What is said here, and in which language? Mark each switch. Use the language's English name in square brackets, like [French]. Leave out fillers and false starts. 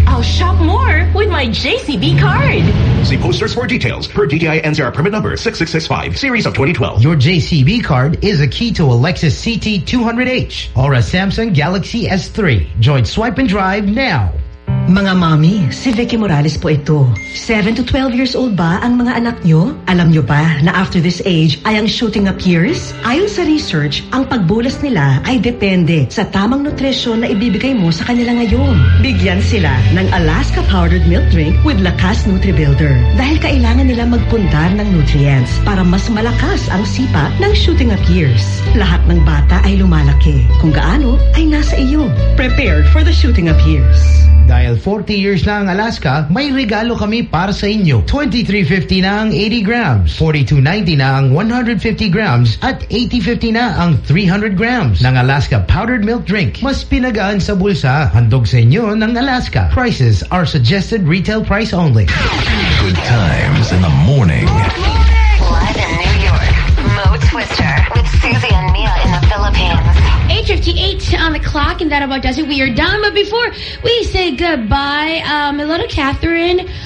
[English] I'll shop more with my JCB card. See posters for details per DTI NCR permit number 6665, series of 2012. Your JCB card is a key to a Lexus CT200H or a Samsung Galaxy S3. Join Swipe and Drive now. [Filipino] Mga mommy, si Vicky Morales po ito. [English] 7 to 12 years old [Filipino] ba ang mga anak nyo? Alam nyo ba na [English] after this age [Filipino] ay ang shooting up years? Ayon sa research, ang pagbulas nila ay depende sa tamang nutrisyon na ibibigay mo sa kanila ngayon. Bigyan sila ng Alaska Powdered Milk Drink with Lakas Nutri Builder dahil kailangan nila magpundar ng nutrients para mas malakas ang sipa ng shooting up years. Lahat ng bata ay lumalaki. Kung gaano, ay nasa iyo. [English] Prepare for the shooting up years. [Filipino] Dahil 40 years na ang Alaska, may regalo kami para sa inyo. 2350 na ang 80 grams, 4290 na ang 150 grams, at 8050 na ang 300 grams ng Alaska Powdered Milk Drink. Mas pinagaan sa bulsa, handog sa inyo ng Alaska. [English] Prices are suggested retail price only. Good times in the morning. Live in New York, Moe Twister with Susie and Mia in the Philippines. 8:58 on the clock, and that about does it. We are done, but before we say goodbye, hello to Catherine.